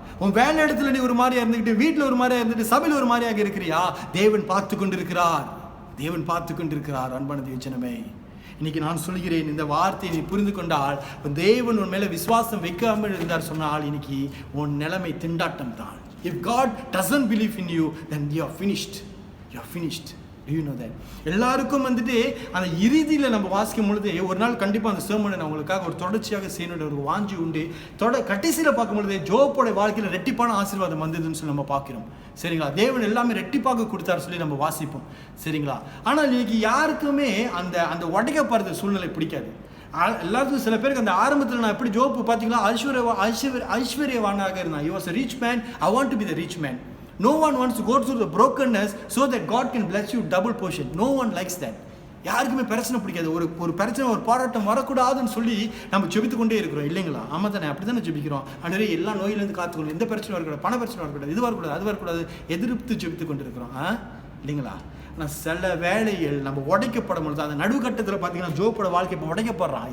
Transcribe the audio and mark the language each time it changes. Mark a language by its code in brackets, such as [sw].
[ta] உன் வேலை இடத்துல நீ ஒரு மாதிரியா இருந்துக்கிட்டு, வீட்டில் ஒரு மாதிரியா இருந்துட்டு, சபையில் ஒரு மாதிரியாக இருக்கிறியா? தேவன் பார்த்து கொண்டிருக்கிறார். தேவன் பார்த்து கொண்டிருக்கிறார். அன்பான தேவஜனமே, இன்னைக்கு நான் சொல்கிறேன், இந்த வார்த்தையை நீ புரிந்து கொண்டால், தேவன் உன் மேல விசுவாசம் வைக்காமல் இருந்தார் சொன்னால், இன்னைக்கு உன் நிலைமை திண்டாட்டம் தான். [en] If God doesn't believe in you, then you are finished. You are finished. Do you know that? [ta] எல்லாருக்கும் வந்துட்டு அந்த இறுதியில் நம்ம வாசிக்கும் பொழுது, ஒரு நாள் கண்டிப்பாக அந்த sermon நான் உங்களுக்காக ஒரு தொடர்ச்சியாக செய்யணுன்ற ஒரு வாஞ்சி உண்டு. கடைசியில் பார்க்கும் பொழுது ஜோபோட வாழ்க்கையில் ரெட்டிப்பான ஆசீர்வாதம் வந்ததுன்னு சொல்லி நம்ம பார்க்கிறோம். சரிங்களா? தேவன் எல்லாமே ரெட்டிப்பாக கொடுத்தாரு சொல்லி நம்ம வாசிப்போம். சரிங்களா? ஆனால் இன்னைக்கு யாருக்குமே அந்த அந்த உடைக்கப்படுற சூழ்நிலை பிடிக்காது. எல்லாருக்கும் சில பேருக்கு அந்த ஆரம்பத்தில் நான் எப்படி ஜோப்பு பார்த்தீங்களா, ஐஸ்வர்யவானாக இருந்தான். [en] He was a rich man. I want to be the rich man. No one wants to go through the brokenness so that God can bless you double portion. No one likes that. [ta] யாருக்குமே பிரச்சனை பிடிக்காது. ஒரு பிரச்சனை, ஒரு போராட்டம் வரக்கூடாதுன்னு சொல்லி நம்ம ஜெபித்து கொண்டே இருக்கிறோம், இல்லைங்களா? ஆமாம் தானே? அப்படி தானே ஜெபிக்கிறோம். அன்றே எல்லா நோயிலேருந்து காத்துக்கணும், எந்த பிரச்சனை வரக்கூடாது, பண பிரச்சனை வரக்கூடாது, இது வரக்கூடாது, அது வரக்கூடாது, எதிர்த்து ஜெபித்து கொண்டு இருக்கிறோம், இல்லைங்களா? ஆனால் சில வேலைகள் நம்ம உடைக்கப்படும் பொழுது, அந்த நடுக்கட்டத்தில் பார்த்தீங்கன்னா ஜோப்போட வாழ்க்கை இப்போ உடைக்கப்படுறான்.